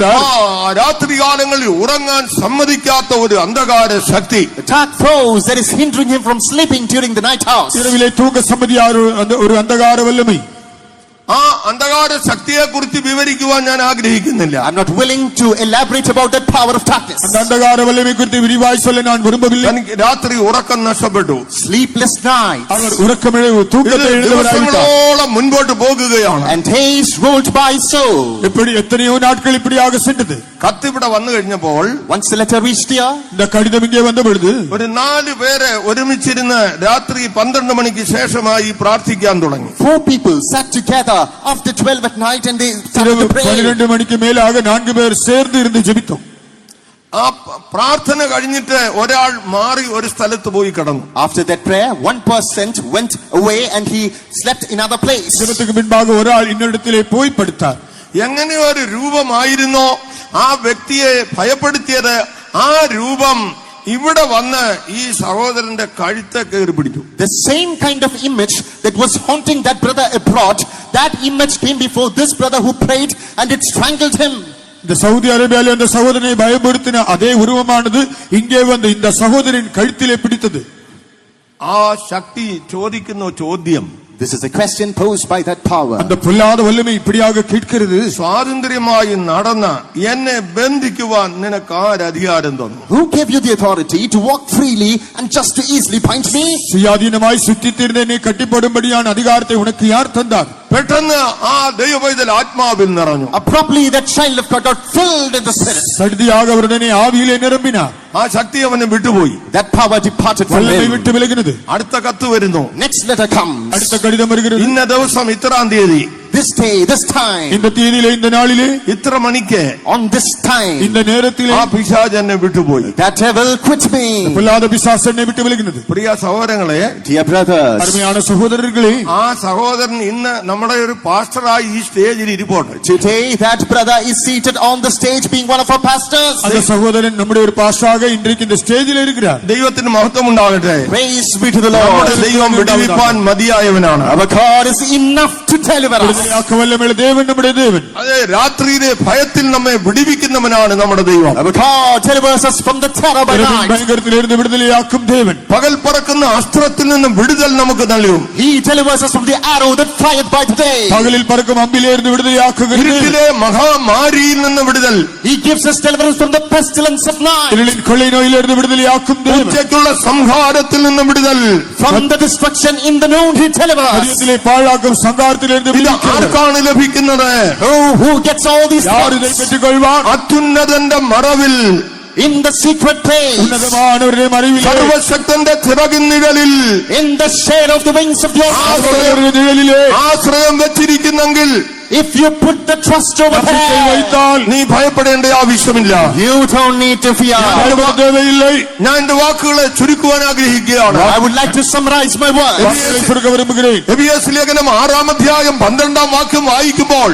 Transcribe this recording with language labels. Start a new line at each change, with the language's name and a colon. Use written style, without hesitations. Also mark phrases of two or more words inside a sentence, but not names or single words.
Malayalam: രാത്രികാലങ്ങളിൽ ഉറങ്ങാൻ സമ്മതിക്കാത്ത ഒരു അന്ധകാര ശക്തി,
English: The dark force that is hindering him from sleeping during the night hours.
Tamil: இரவிலே தூக்க சம்மதியார் ஒரு அந்தகார வல்லமை.
Malayalam: ആ അന്ധകാര ശക്തിയെ കുറിച്ച് വിവരിക്കുവാൻ ഞാൻ ആഗ്രഹിക്കുന്നില്ല.
English: I'm not willing to elaborate about that power of darkness.
Tamil: அந்த அந்தகார வல்லமை குறித்து விரிவாய் சொல்ல நான் விரும்பவில்லை.
Malayalam: എനിക്ക് രാത്രി ഉറക്കം നഷ്ടപ്പെട്ടു.
English: Sleepless nights.
Tamil: அவர் உறக்கமிழவு தூக்கத்தை இழந்தவராயிட்டார்.
Malayalam: ദിവസങ്ങളോളം മുൻപോട്ട് പോകുകയാണ്.
English: And days rolled by so.
Tamil: இப்படி எத்தனையோ நாட்கள் இப்படியாக சென்றது.
Malayalam: കത്ത് ഇവിടെ വന്നു കഴിഞ്ഞപ്പോൾ
English: Once the letter reached here,
Tamil: இந்த கடிதம் இங்கே வந்த பொழுது
Malayalam: ഒരു 4 പേര് ഒരുമിച്ചിരുന്ന് രാത്രി 12 മണിക്ക് ശേഷമായി പ്രാർത്ഥിക്കാൻ തുടങ്ങി.
English: 4 people sat together after 12 at night and they started
Tamil: இரவு
English: to pray.
Tamil: 12 மணிக்கு மேலாக 4 பேர் சேர்ந்து இருந்து ஜெபித்தோம்.
Malayalam: ആ പ്രാർത്ഥന കഴിഞ്ഞിട്ട് ഒരാൾ മാറി ഒരു സ്ഥലത്ത് പോയി കിടന്നു.
English: After that prayer, one person went away and he slept in another place.
Tamil: ஜெபத்துக்கு பின்பாக ஒரு ஆள் இன்னொருத்திலே போய் படுத்தார்.
Malayalam: എങ്ങനെ ഒരു രൂപമായിരുന്നോ ആ വ്യക്തിയെ ഭയപ്പെടുത്തിയത്, ആ രൂപം ഇവിടെ വന്ന് ഈ സഹോദരന്റെ കഴുത്തെ കയറി പിടിച്ചു.
English: The same kind of image that was haunting that brother abroad, that image came before this brother who prayed and it strangled him.
Tamil: இந்த சவுதி அரேபியாவில் அந்த சகோதரனை பயமுறுத்தின அதே உருவமானது இங்கே வந்து இந்த சகோதரின் கழுத்திலே பிடித்தது.
Malayalam: ആ ശക്തി ചോദിക്കുന്ന ചോദ്യം,
English: This is a question posed by that power.
Tamil: அந்த பொல்லாத வல்லமை இப்படியாக கேட்கிறது,
Malayalam: സ്വാതന്ത്ര്യമായി നടന്ന എന്നെ ബന്ധിക്കുവാൻ നിനക്ക് ആരധികാരം തന്നു?
English: Who gave you the authority to walk freely and just to easily bind me?
Tamil: சுயாதீனமாய் சுற்றித்திருந்த என்னை கட்டிப்போடும்படியான அதிகாரத்தை உனக்கு யார் தந்தார்?
Malayalam: പെട്ടെന്ന് ആ ദൈവപൈതൽ ആത്മാവിൽ നിറഞ്ഞു.
English: Abruptly that child of God got filled in the spirit.
Tamil: சடுதியாக அவருடனே ஆவியிலே நிரம்பினார்.
Malayalam: ആ ശക്തി അവനെ വിട്ടുപോയി.
English: That power departed from
Tamil: வல்லமை
English: him.
Tamil: விட்டு விலகினது.
Malayalam: അടുത്ത കത്ത് വരുന്നു.
English: Next letter comes.
Tamil: அடுத்த கடிதம் வருகிறது.
Malayalam: ഇന്ന ദിവസം ഇത്രാം തീയതി,
English: This day, this time,
Tamil: இந்த தேதியிலே இந்த நாளிலே
Malayalam: ഇത്ര മണിക്ക്
English: on this time,
Tamil: இந்த நேரத்திலே
Malayalam: ആ പിശാച് എന്നെ വിട്ടുപോയി.
English: that devil quit me.
Tamil: பொல்லாத பிசாசு என்னை விட்டு விலகினது.
Malayalam: പ്രിയ സഹോദരങ്ങളെ,
English: Dear brothers,
Tamil: அருமையான சகோதரர்களே,
Malayalam: ആ സഹോദരൻ ഇന്ന് നമ്മുടെ ഒരു പാസ്റ്ററായി ഈ സ്റ്റേജിൽ ഇരിപ്പോട്ടെ.
English: today that brother is seated on the stage being one of our pastors.
Tamil: அந்த சகோதரன் நம்முடைய ஒரு பாஸ்டராக இன்றைக்கு இந்த ஸ்டேஜில் இருக்கிறார்.
Malayalam: ദൈവത്തിന് മഹത്വം ഉണ്ടാകട്ടെ.
English: Praise be to the
Malayalam: നമ്മുടെ
English: Lord.
Malayalam: ദൈവം വിടുവിപ്പാൻ മതിയായവനാണ്.
English: Our God is enough to deliver us.
Tamil: விடுதலையாக்க வல்லமையுள்ள தேவன் நம்முடைய தேவன்.
Malayalam: അതെ, രാത്രിയിലെ ഭയത്തിൽ നമ്മെ വിടുവിക്കുന്നവനാണ് നമ്മുടെ ദൈവം.
English: Our God delivers us from the terror by
Tamil: இரவின்
English: night.
Tamil: பயங்கரத்திலிருந்து விடுதலையாக்கும் தேவன்.
Malayalam: പകൽ പറക്കുന്ന അസ്ത്രത്തിൽ നിന്നും വിടുതൽ നമുക്ക് നൽകും.
English: He delivers us from the arrow that flieth by the day.
Tamil: பகலில் பறக்கும் அம்பிலிருந்து விடுதலையாக்குகிற தேவன்.
Malayalam: ഇരുട്ടിലെ മഹാമാരിയിൽ നിന്ന് വിടുതൽ,
English: He gives us deliverance from the pestilence of night.
Tamil: இருளின் கொள்ளை நோயிலிருந்து விடுதலையாக்கும் தேவன்.
Malayalam: ഉച്ചയ്ക്കുള്ള സംഹാരത്തിൽ നിന്ന് വിടുതൽ.
English: From the destruction in the noon He delivers.
Tamil: மதியத்திலே பாழாக்கும் சங்காரத்திலிருந்து
Malayalam: ഇത്
Tamil: விடுவிக்கிறார்.
Malayalam: ആർക്കാണ് ലഭിക്കുന്നത്?
English: Who gets all these
Tamil: யார் இதை
English: things?
Tamil: பெற்றுக் கொள்வார்?
Malayalam: അത്യുന്നതന്റെ മറവിൽ,
English: In the secret place,
Tamil: உன்னதமானவருடைய மறைவிலே,
Malayalam: സർവശക്തന്റെ ചിറകിൻ നിഴലിൽ
English: in the shade of the wings of the Almighty.
Tamil: அவருடைய நிழலிலே
Malayalam: ആശ്രയം വെച്ചിരിക്കുന്നെങ്കിൽ
English: If you put the trust over
Tamil: நம்பிக்கை
English: there,
Tamil: வைத்தால்
Malayalam: നീ ഭയപ്പെടേണ്ട ആവശ്യമില്ല.
English: you don't need to fear.
Tamil: ഭയപ്പെട தேவையில்லை.
Malayalam: ഞാൻ എന്റെ വാക്കുകളെ ചുരുക്കുവാൻ ആഗ്രഹിക്കുകയാണ്.
English: I would like to summarize my words.
Tamil: വാക്കുகளை சுருக்க விரும்புகிறேன்.
Malayalam: എഫെസ്യ ലേഖനം 6-ാം അധ്യായം 12-ാം വാക്യം വായിക്കുമ്പോൾ